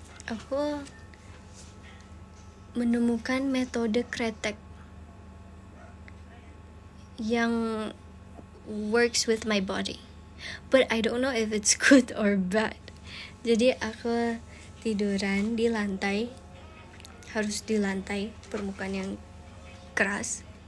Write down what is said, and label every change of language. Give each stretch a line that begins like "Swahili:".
Indonesian: Aku menemukan metode kretek yang
English: works with my body. But I don't know if it's good or bad.
Indonesian: Jadi aku tiduran di lantai, harus di lantai permukaan yang keras.